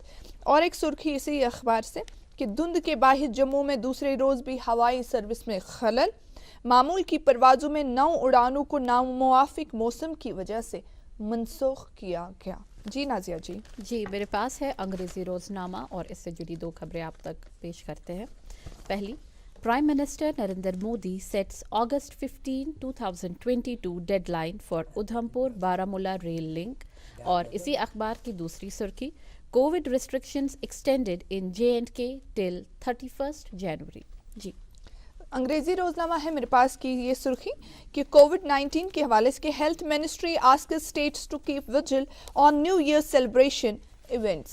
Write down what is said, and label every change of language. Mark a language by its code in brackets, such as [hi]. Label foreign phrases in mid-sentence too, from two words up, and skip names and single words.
[ur] اور ایک سرخی اسی اخبار سے کہ دھند کے باعث جموں میں دوسرے روز بھی ہوائی سروس میں خلل، معمول کی پروازوں میں 9 اڑانوں کو ناموافق موسم کی وجہ سے منسوخ کیا گیا. جی نازیہ جی میرے پاس ہے انگریزی روزنامہ اور اس سے جڑی دو خبریں آپ تک پیش کرتے ہیں. [en] पहली, Prime Minister Narendra Modi sets August 15, 2022 deadline for Udhampur-Baramulla rail link। [ur] اور اسی اخبار کی دوسری سرخی, [en] कोविड restrictions extended in J&K till 31st January। जी [ur] انگریزی روزنامہ ہے میرے پاس کی یہ سرخی کہ کووڈ-19 کے حوالے سے [en] health ministry asks states to keep vigil on new year celebration events.